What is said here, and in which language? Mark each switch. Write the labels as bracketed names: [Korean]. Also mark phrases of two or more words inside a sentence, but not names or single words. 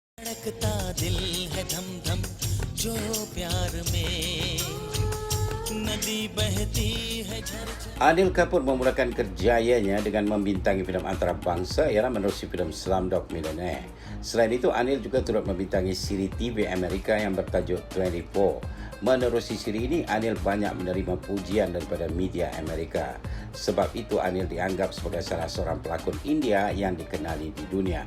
[Hindi] धड़कता दिल है धम धम जो प्यार में न [Malay] Anil Kapoor memulakan kerjayanya dengan membintangi filem antarabangsa ialah menerusi filem Slumdog Millionaire. Selain itu, Anil juga turut membintangi siri TV Amerika yang bertajuk 24. Menerusi siri ini, Anil banyak menerima pujian daripada media Amerika. Sebab itu, Anil dianggap sebagai salah seorang pelakon India yang dikenali di dunia.